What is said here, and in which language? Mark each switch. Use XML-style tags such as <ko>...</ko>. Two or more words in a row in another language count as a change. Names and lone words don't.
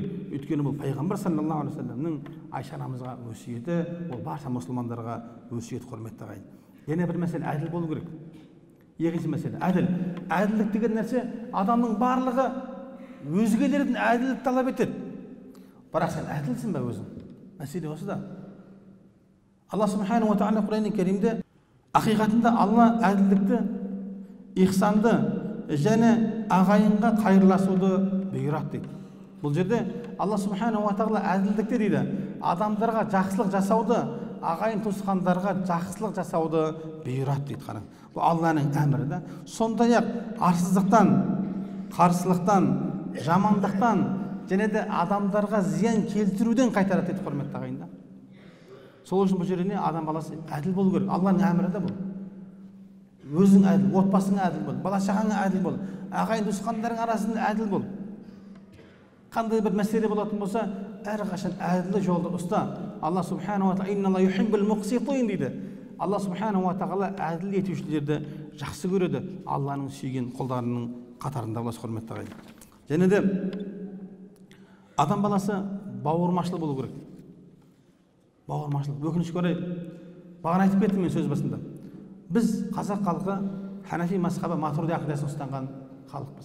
<kk>Өйткені бұл пайғамбар</kk> <ar>صلى الله عليه وسلم</ar> <kk>Айша анамызға өсиеті, ол барша мұсылмандарға өсиет, құрметті ағайын.</kk> <uz>Yana bir</uz> <kk>мәселе әділ болу керек. Екінші мәселе әділ. Әділдік деген нәрсе адамның барлығы өзгелерден әділдік талап етеді. Бірақ сен әділсің бе өзің? Мәселе осы да. Алла</kk> <ar>سبحانه وتعالى</ar> <kk>Құран-ы Кәрімде ақиқатында Алла әділдікті, ихсанды және ағайынға қайырласуды бұйырады дейді. Бұл жерде Алла</kk> <ar>سبحانه وتعالى</ar> <kk>әділдікті дейді. Адамдарға жақсылық жасауды, ағайын туысқандарға жақсылық жасауды бұйырады дейді. Қараң. Бұл Алланың әмірі да. Сондай-ақ арсыздықтан, қарсылықтан, жамандықтан және де адамдарға зиян келтіруден қайтарады дейді, құрметті ағайын да. Сол үшін бұл жерде адам баласы әділ болу керек. Алланың әмірі да бұл. Өзің әділ, отбасыңа әділ бол, бала-шағаңа әділ бол, ағайын туысқандарың арасында әділ бол. Қандай бір мәселе болатын болса, әрқашан әділі жолды ұста. Алла</kk> <ar>سبحانه وتعالى إن الله يحب المقسطين</ar> <kk>дейді. Алла</kk> <ar>سبحانه وتعالى</ar> <kk>әділ етушілерді жақсы көреді. Алланың сүйген құлдарының қатарында боласы, құрметті ағайын. Және де адам баласы бауырмашыл болу керек. Бауырмашылық. Өкінішке орай, бағана айтып кеттім мен сөз басында. Біз қазақ халқы Ханафи мазхабы Матурidi ақидасын ұстанған халықпыз.</kk>